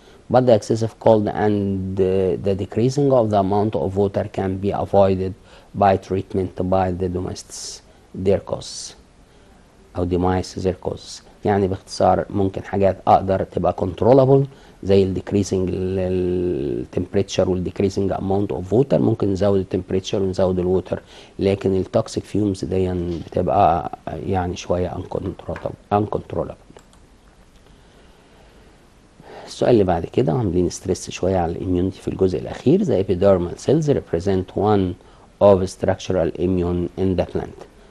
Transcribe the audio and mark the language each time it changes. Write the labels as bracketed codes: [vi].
[en] But the excessive cold and the decreasing of the amount of water can be avoided by treatment by the domestics their causes أو demise their causes. [ar] يعني باختصار ممكن حاجات أقدر تبقى controllable زي ال decreasing temperature وال [en] decreasing amount of water، [ar] ممكن نزود temperature ونزود الووتر، لكن ال toxic fumes دي بتبقى يعني شوية uncontrollable. السؤال اللي بعد كده عاملين ستريس شويه على الاميونيتي في الجزء الاخير. [en] The epidermal cells represent one of structural immune in the plant.